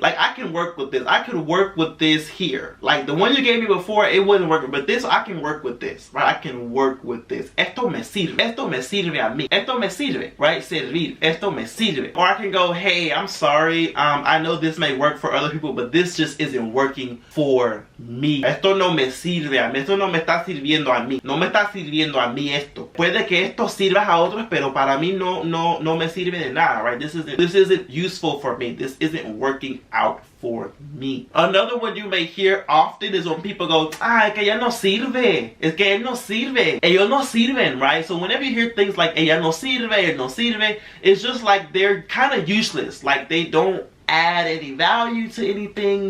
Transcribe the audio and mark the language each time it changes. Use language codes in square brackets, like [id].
[en] Like, I can work with this. I could work with this here. Like, the one you gave me before, it wouldn't work. But this, I can work with this, right? I can work with this. [es] Esto me sirve. Esto me sirve a mí. Esto me sirve, right? Servir. Esto me sirve. [en] Or I can go, hey, I'm sorry. I know this may work for other people, but this just isn't working for me. [es] Esto no me sirve a mí, esto no me está sirviendo a mí, no me está sirviendo a mí esto. Puede que esto sirva a otros, pero para mí no me sirve de nada, right? [en] This isn't useful for me. This isn't working out for me. Another one you may hear often is when people go, [es] es que ella no sirve, es que él no sirve, ellos no sirven, [en] right? So whenever you hear things like [es] ella no sirve, él no sirve, [en] it's just like they're kind of useless, like they don't add any value to anything.